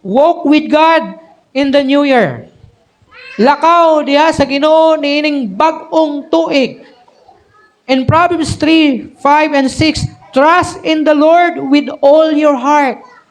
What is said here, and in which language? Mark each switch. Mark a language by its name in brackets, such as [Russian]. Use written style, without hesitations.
[English] Walk with God in the new year. [Cebuano] Lakaw diha sa Ginoo niining bag-ong tuig. [English] In Proverbs 3, 5, and 6, trust in the Lord with all your heart.